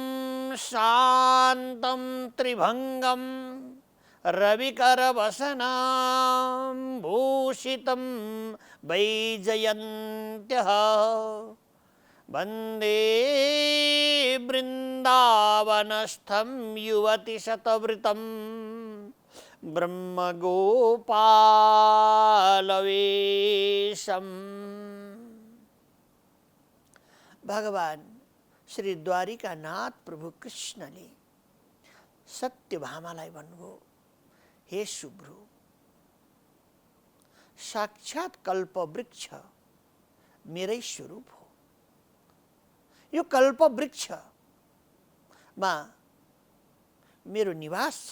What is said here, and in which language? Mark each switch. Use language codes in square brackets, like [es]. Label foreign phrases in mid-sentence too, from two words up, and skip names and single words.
[sa] शान्तं त्रिभंगं रविकरवसनं भूषितं वैजयन्त्यः वन्दे वृन्दावनस्थं युवतिशतवृतं ब्रह्मगोपालवेशम्। [ne] भगवान श्री द्वारिकानाथ प्रभु कृष्णले सत्यभामालाई भन्नुभयो, हे शुभ्रु, साक्षात कल्पवृक्ष मेरै स्वरूप हो। यो कल्पवृक्षमा मेरो निवास छ।